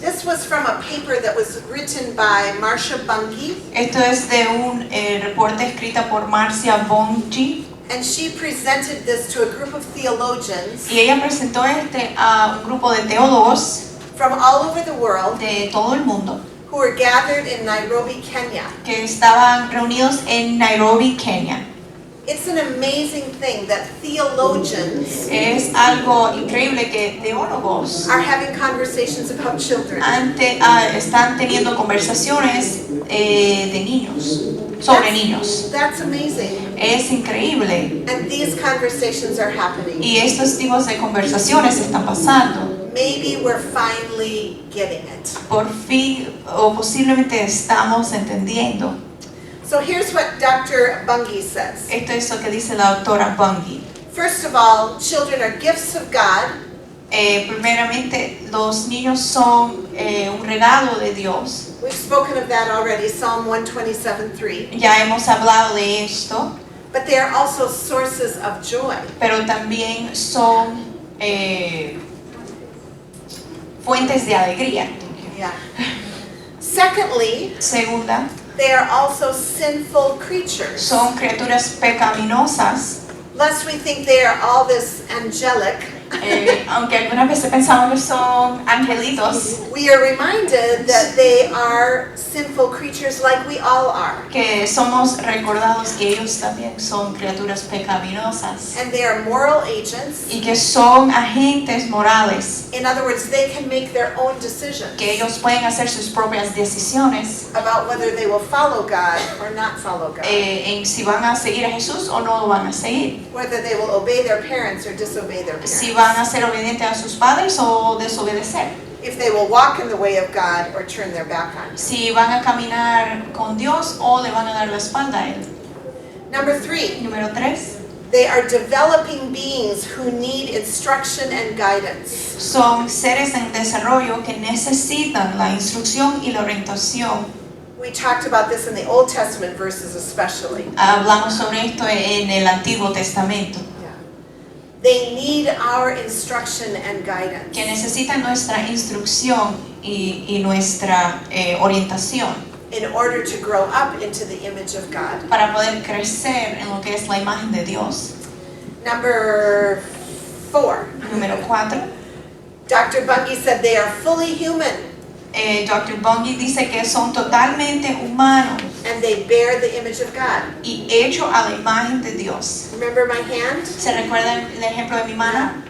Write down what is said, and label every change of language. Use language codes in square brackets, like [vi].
[en] This was from a paper that was written by Marcia Bunge, [es] Esto es de un reporte escrita por Marcia Bunge [en] and she presented this to a group of theologians [es] y ella presentó a un grupo de teólogos [en] from all over the world [es] de todo el mundo [en] who were gathered in Nairobi, Kenya. [es] que estaban reunidos en Nairobi, Kenia. [en] It's an amazing thing that theologians [es] Es algo increíble que teólogos [en] are having conversations about children. [es] están teniendo conversaciones de niños, sobre niños. [en] That's amazing. [es] Es increíble. [en] And these conversations are happening. [es] Y estos tipos de conversaciones están pasando. [en] Maybe we're finally getting it. [es] Por fin, o posiblemente estamos entendiendo. [en] So here's what Dr. Bunge says. [es] Esto es lo que dice la doctora Bunge. [en] First of all, children are gifts of God. [es] Primeramente, los niños son un regalo de Dios. [en] We've spoken of that already, Psalm 127:3. [es] Ya hemos hablado de esto, [en] But they are also sources of joy. [es] pero también son fuentes de alegría. [en] Yeah. Secondly, [es] Segunda, [en] they are also sinful creatures. [es] son criaturas pecaminosas [en] lest we think they are all this angelic, [es] Aunque algunas veces pensamos que son angelitos, [en] we are reminded that they are sinful creatures like we all are. [es] que somos recordados que ellos también son criaturas pecaminosas [en] And they are moral agents. [es] y que son agentes morales, [en] In other words, they can make their own decisions [es] que ellos pueden hacer sus propias decisiones [en] about whether they will follow God or not follow God. [es] en si van a seguir a Jesús o no lo van a seguir, [en] Whether they will obey their parents or disobey their [es] si [en] parents. [es] van a ser obedientes a sus padres o desobedecer, [en] If they will walk in the way of God or turn their back on Him. [es] si van a caminar con Dios o le van a dar la espalda a Él. [en] Number 3, [es] Número 3, [en] they are developing beings who need instruction and guidance. [es] son seres en desarrollo que necesitan la instrucción y la orientación. [en] We talked about this in the Old Testament verses especially. [es] Hablamos sobre esto en el Antiguo Testamento, [en] They need our instruction and guidance. [es] que necesitan nuestra instrucción y nuestra orientación [en] In order to grow up into the image of God. [es] para poder crecer en lo que es la imagen de Dios. [en] Number 4, [es] Número 4, [en] Dr. Bungie said they are fully human [es] Dr. Bungie dice que son totalmente humanos [en] and they bear the image of God. [es] y hechos a la imagen de Dios. [en] Remember my hand? [es] ¿Se recuerdan el ejemplo de mi mano?